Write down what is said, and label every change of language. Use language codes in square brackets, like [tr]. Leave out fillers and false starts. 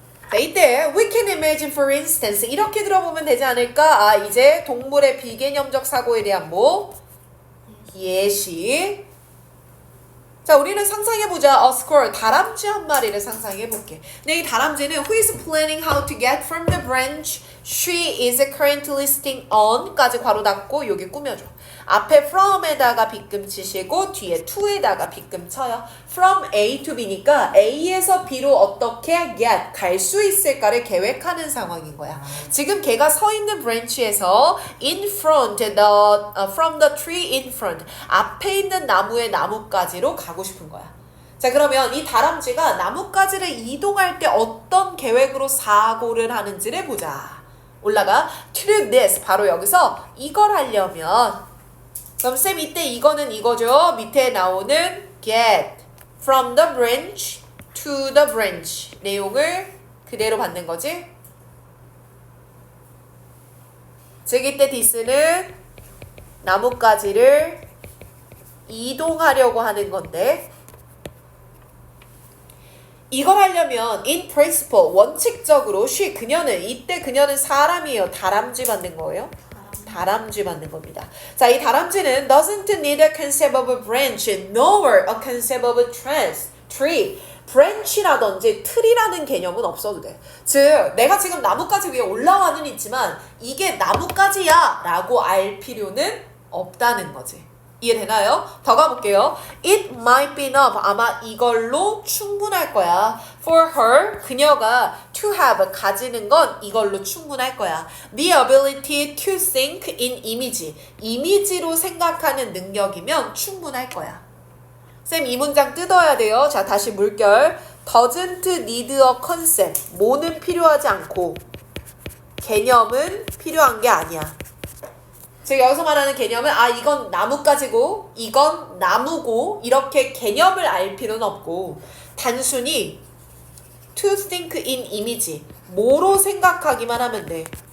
[ko] 자, 이때 [en] we can imagine for instance [ko] 이렇게 들어보면 되지 않을까? 이제 동물의 비개념적 사고에 대한 뭐? 예시. 자, 우리는 상상해보자. [en] A squirrel, [ko] 다람쥐 한 마리를 상상해볼게. 근데 이 다람쥐는 [en] who is planning how to get from the branch she is currently sitting on까지 [ko] 괄호 닫고 여기 꾸며줘. 앞에 from에다가 빗금 치시고 뒤에 to에다가 빗금 쳐요. From A to B니까 A에서 B로 어떻게 get, 갈 수 있을까를 계획하는 상황인 거야. 지금 걔가 서 있는 branch에서 [en] in front, from the tree in front, [ko] 앞에 있는 나무의 나뭇가지로 가고 싶은 거야. 자, 그러면 이 다람쥐가 나뭇가지를 이동할 때 어떤 계획으로 사고를 하는지를 보자. 올라가 [en] to this, [ko] 바로 여기서 이걸 하려면 그럼 쌤 이때 이거는 이거죠. 밑에 나오는 [en] get from the branch [ko] to the branch 내용을 그대로 받는 거지. 즉 이때 this는 나뭇가지를 이동하려고 하는 건데 이걸 하려면 [en] in principle [ko] 원칙적으로 그녀는 이때 그녀는 사람이에요. 다람쥐 받는 거예요. 다람쥐 받는 겁니다. 자, 이 다람쥐는 [en] doesn't need a concept of a branch nor a concept of a tree. [ko] branch라든지 tree라는 개념은 없어도 돼. 즉, 내가 지금 나뭇가지 위에 올라와는 있지만 이게 나뭇가지야 라고 알 필요는 없다는 거지. 이해되나요? 더 가볼게요. [en] It might be enough. [ko] 아마 이걸로 충분할 거야. [en] For her, [ko] 그녀가 [en] to have, [ko] 가지는 건 이걸로 충분할 거야. [en] The ability to think in image. [ko] 이미지로 생각하는 능력이면 충분할 거야. 쌤, 이 문장 뜯어야 돼요. 자, 다시 물결. [en] Doesn't need a concept. [ko] 뭐는 필요하지 않고 개념은 필요한 게 아니야. 즉 여기서 말하는 개념은 이건 나뭇가지고 이건 나무고 이렇게 개념을 알 필요는 없고 단순히 [en] to think in image [ko] 뭐로 생각하기만 하면 돼.